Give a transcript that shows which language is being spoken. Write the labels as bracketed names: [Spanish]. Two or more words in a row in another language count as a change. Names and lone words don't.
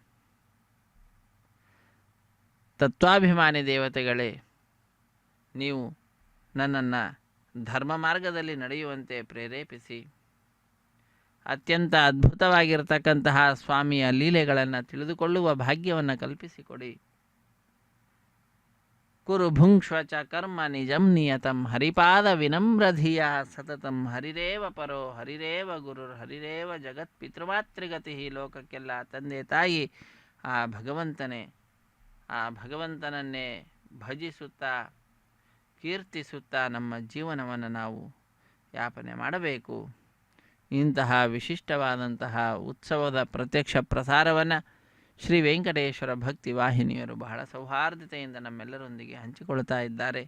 [Kannada] ತತ್ವಾಭಿಮಾನಿ ದೇವತೆಗಳೇ, ನೀವು ನನ್ನನ್ನು ಧರ್ಮ ಮಾರ್ಗದಲ್ಲಿ ನಡೆಯುವಂತೆ ಪ್ರೇರೇಪಿಸಿ ಅತ್ಯಂತ ಅದ್ಭುತವಾಗಿರತಕ್ಕಂತಹ ಸ್ವಾಮಿಯ ಲೀಲೆಗಳನ್ನು ತಿಳಿದುಕೊಳ್ಳುವ ಭಾಗ್ಯವನ್ನು ಕಲ್ಪಿಸಿಕೊಡಿ. [Sanskrit] ಕುರು ಭುಂಕ್ಷ್ವ ಚ ಕರ್ಮ ನಿಜಂ ನಿಯತಂ ಹರಿಪಾದ ವಿನಮ್ರಧಿಯ ಸತತಂ ಹರಿರೇವ ಪರೋ ಹರಿರೇವ ಗುರುರ್ ಹರಿರೇವ ಜಗತ್ ಪಿತೃಮಾತೃಗತಿ. [Kannada] ಲೋಕಕ್ಕೆಲ್ಲ ತಂದೆ ತಾಯಿ ಆ ಭಗವಂತನನ್ನೇ ಭಜಿಸುತ್ತಾ ಕೀರ್ತಿಸುತ್ತಾ ನಮ್ಮ ಜೀವನವನ್ನು ನಾವು ಯಾಪನೆ ಮಾಡಬೇಕು. ಇಂತಹ ವಿಶಿಷ್ಟವಾದಂತಹ ಉತ್ಸವದ ಪ್ರತ್ಯಕ್ಷ ಪ್ರಸಾರವನ್ನು ಶ್ರೀ ವೆಂಕಟೇಶ್ವರ ಭಕ್ತಿ ವಾಹಿನಿಯರು ಬಹಳ ಸೌಹಾರ್ದತೆಯಿಂದ ನಮ್ಮೆಲ್ಲರೊಂದಿಗೆ ಹಂಚಿಕೊಳ್ತಾ ಇದ್ದಾರೆ.